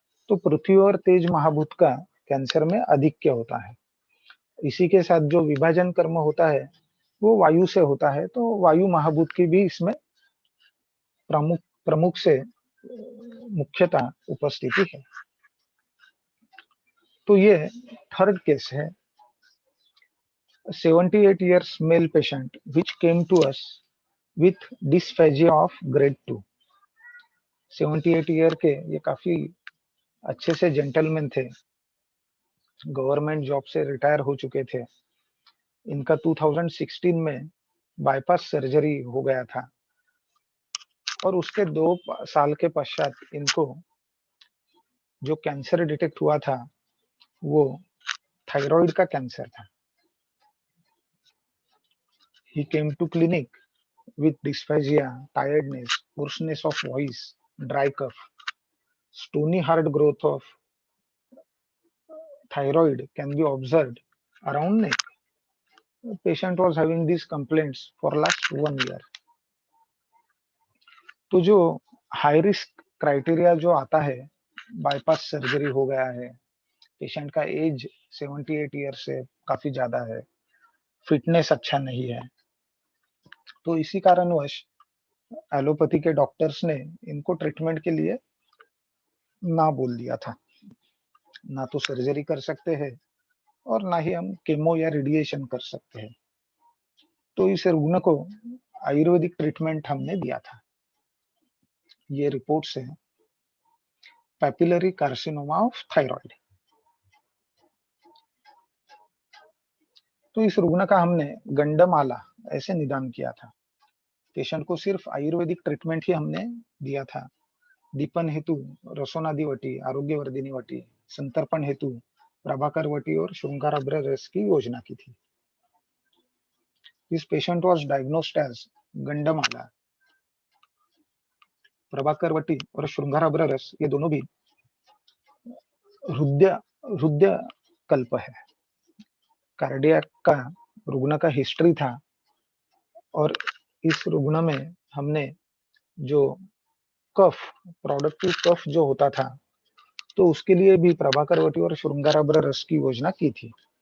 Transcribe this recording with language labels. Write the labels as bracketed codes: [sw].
[hi] तो पृथ्वी और तेज महाभूत का कैंसर में आधिक्य होता है। इसी के साथ जो विभाजन कर्म होता है वो वायु से होता है, तो वायु महाभूत की भी इसमें प्रमुख से मुख्यतः उपस्थिति है। तो ये थर्ड केस है, [en] 78 years male patient which came to us with dysphagia of grade 2. [hi] 78 year के ये काफी अच्छे से जेंटलमैन थे, गवर्नमेंट जॉब से रिटायर हो चुके थे। इनका 2016 में बाईपास सर्जरी हो गया था और उसके 2 साल के पश्चात इनको जो कैंसर डिटेक्ट हुआ था वो थायराइड का कैंसर था। [en] He came to clinic with dysphagia, tiredness, hoarseness of voice, dry cough, stony hard growth of thyroid can be observed around neck. The patient was having these complaints for last 1 year. [hi] तो जो high risk criteria जो आता है, bypass surgery हो गया है, patient का as 78 year से काफी ज्यादा है, फिटनेस अच्छा नहीं है, तो इसी कारणवश एलोपैथी के डॉक्टर्स ने इनको ट्रीटमेंट के लिए ना बोल दिया था। ना तो सर्जरी कर सकते हैं और ना ही हम केमो या रेडिएशन कर सकते हैं। तो इस रुग्ण को आयुर्वेदिक ट्रीटमेंट हमने दिया था। ये रिपोर्ट्स है पैपिलरी कार्सिनोमा ऑफ थायराइड। तो इस रुग्ण का हमने गंडमाला ऐसे निदान किया था। पेशेंट को सिर्फ आयुर्वेदिक ट्रीटमेंट ही हमने दिया था। दीपन हेतु रसोनादि वटी, आरोग्यवर्धिनी वटी, संतर्पण हेतु प्रभाकर वटी और श्रृंगारभ्र रस की योजना की थी। [en] This patient was diagnosed as Gandamala. [hi] Prabhakar वटी और श्रृंगारभ्र रस ये दोनों भी हृदय कल्प है। कार्डियक का रुग्ण का हिस्ट्री था और इस रुग्ण में हमने जो कफ, प्रोडक्टिव कफ जो होता था, तो उसके लिए भी प्रभाकर वटी और श्रृंगारभ्र रस की योजना की थी।